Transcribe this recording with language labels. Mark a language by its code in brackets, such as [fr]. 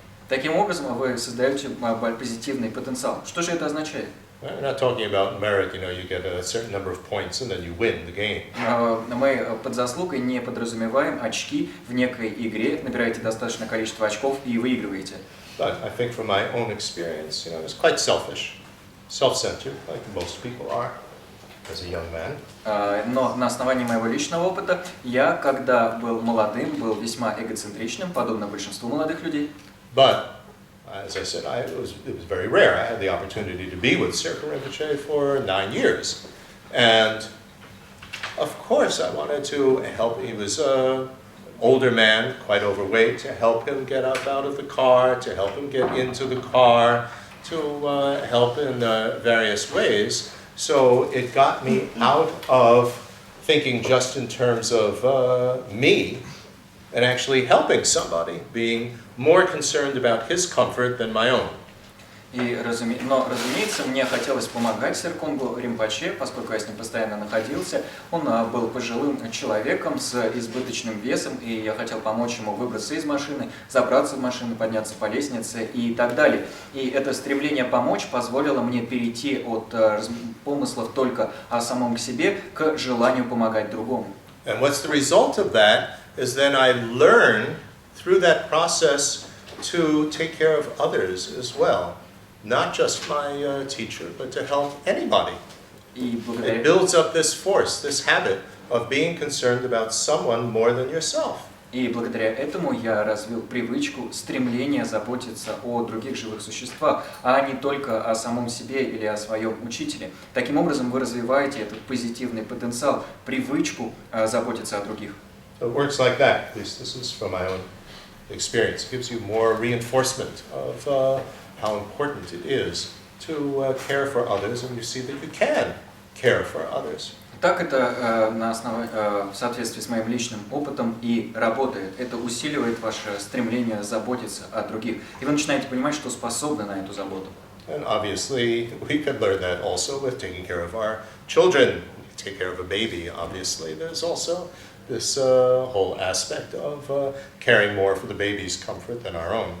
[ru] Таким образом, вы создаете позитивный потенциал. Что же это означает? [en] We're not talking about merit, you get a certain number of points and then you win the game. [ru] Мы под заслугой не подразумеваем очки в некой игре, набираете достаточное количество очков и выигрываете. [en] But I think from my own experience, it's quite selfish, self-centered, like most people are, as a young man. [ru] Но на основании моего личного опыта, я, когда был молодым, был весьма эгоцентричным, подобно большинству молодых людей. [en] But, as I said, it was very rare. I had the opportunity to be with Circa Rinpoche for 9 years. And, of course, I wanted to help. He was older man, quite overweight, to help him get up out of the car, to help him get into the car, to help in various ways. So it got me out of thinking just in terms of me and actually helping somebody, being more concerned about his comfort than my own. [ru] Но, разумеется, мне хотелось помогать Серконгу Ринпоче, поскольку я с ним постоянно находился. Он был пожилым человеком с избыточным весом, и я хотел помочь ему выбраться из машины, забраться в машину, подняться по лестнице и так далее. И это стремление помочь позволило мне перейти от помыслов только о самом себе к желанию помогать другому. [en] And what's the result of that is then I learn through that process to take care of others as well. Not just my teacher, but to help anybody. It builds up this force, this habit of being concerned about someone more than yourself. [ru] И благодаря этому я развил привычку, стремление заботиться о других живых существах, а не только о самом себе или о своем учителе. Таким образом, вы развиваете этот позитивный потенциал, привычку заботиться о других. [en] So it works like that. At least this is from my own experience. It gives you more reinforcement of how important it is to care for others, and you see that you can care for others. [ru] Так это в соответствии с моим личным опытом и работает. Это усиливает ваше стремление заботиться о других. И вы начинаете понимать, что способны на эту заботу. [en] And obviously, we can learn that also with taking care of our children. Take care of a baby, obviously. There's also this whole aspect of caring more for the baby's comfort than our own.